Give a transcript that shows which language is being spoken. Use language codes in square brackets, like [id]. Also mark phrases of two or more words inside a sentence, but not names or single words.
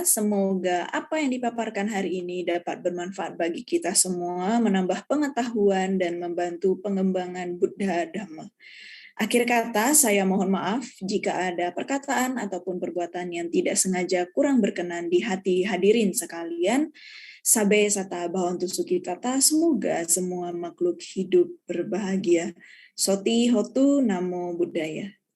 [id] Semoga apa yang dipaparkan hari ini dapat bermanfaat bagi kita semua, menambah pengetahuan dan membantu pengembangan Buddha Dhamma. Akhir kata, saya mohon maaf jika ada perkataan ataupun perbuatan yang tidak sengaja kurang berkenan di hati hadirin sekalian. [pi] Sabe sata bhavantu sukhitata, [id] semoga semua makhluk hidup berbahagia. [pi] Soti Hotu Namo Buddhaya.